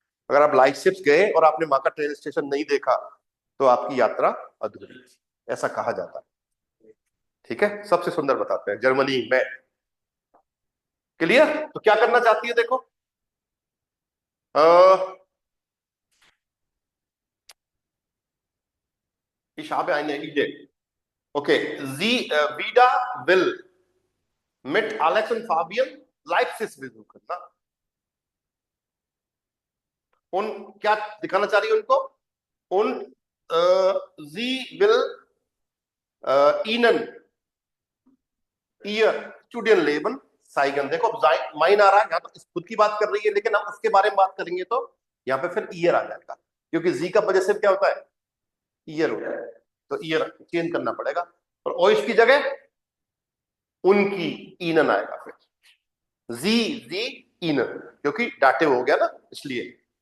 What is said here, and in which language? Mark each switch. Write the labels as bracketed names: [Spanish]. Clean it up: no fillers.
[Hindi] अगर आप लाइप्सिस गए और आपने वहां का ट्रेन स्टेशन नहीं देखा तो आपकी यात्रा अधूरी, ऐसा कहा जाता है। ठीक है, सबसे सुंदर बताते हैं जर्मनी में। क्लियर? तो क्या करना चाहती है देखो, [German] ich habe eine Idee. Okay, Vida will mit Alex und Fabian Leipzig besuchen, ना? [Hindi] उन क्या दिखाना चाह रही है उनको, उन [German] sie will ihnen ihr Studienleben zeigen। [Hindi] देखो अब माइन आ रहा है, यहाँ तो खुद की बात कर रही है, लेकिन हम उसके बारे में बात करेंगे तो यहाँ पे फिर ईयर आ जाएगा, क्योंकि जी का वजह से क्या होता है, ईयर होता है, तो ईयर चेंज करना पड़ेगा, और ओइस की जगह उनकी ईनन आएगा, फिर जी ईनन, क्योंकि डाटिव हो गया ना, इसलिए।